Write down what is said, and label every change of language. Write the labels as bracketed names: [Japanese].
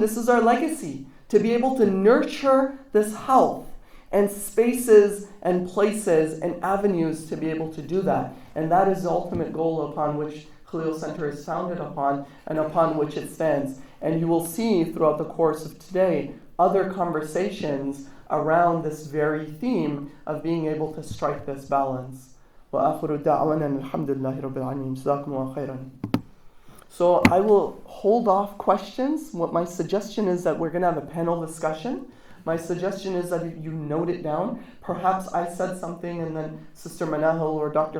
[English] This is our legacy. To be able to nurture this health and spaces and places and avenues to be able to do that. And that is the ultimate goal upon which Khalil Center is founded upon and upon which it stands. And you will see throughout the course of today other conversations around this very theme of being able to strike this balance. [Arabic] وآخر دعوانا الحمد لله رب العالمين جزاكم الله خيرا. [English] So I will hold off questions. What my suggestion is that we're going to have a panel discussion. My suggestion is that you note it down. Perhaps I said something and then Sister Manahil or Dr.